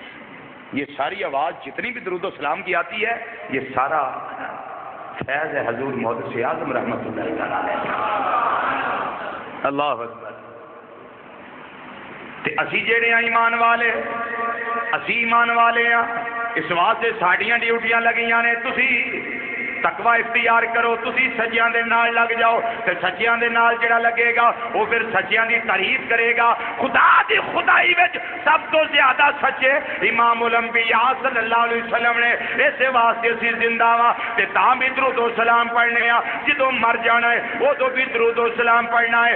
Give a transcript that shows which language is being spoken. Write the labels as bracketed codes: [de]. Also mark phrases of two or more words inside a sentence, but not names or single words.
[ur] یہ ساری آواز جتنی بھی درود و سلام کی آتی ہے یہ سارا فیض ہے حضور محدث اعظم [ar] رحمت اللہ تعالیٰ علیہ۔ اللہ اکبر۔ [pa] تے اسی جڑے ہیں ایمان والے، اسی ایمان والے ہیں، اس واسطے ساڈیاں ڈیوٹیاں لگیاں نے، تسی تقوی اختیار کرو، تسی سچیاں دے نال لگ جاؤ، تے سچیاں دے نال جڑا لگے گا وہ پھر سچیاں دی تعریف کرے گا۔ خدا دی خدائی وچ سب تو زیادہ سچے امام الانبیاء [ar] صلی اللہ علیہ وسلم [pa] نے، اس واسطے اسی زندہ وا تے تاں بھی درود و سلام پڑھنے آ، جدوں مر جانا ہے ادوں بھی درود و سلام پڑھنا ہے۔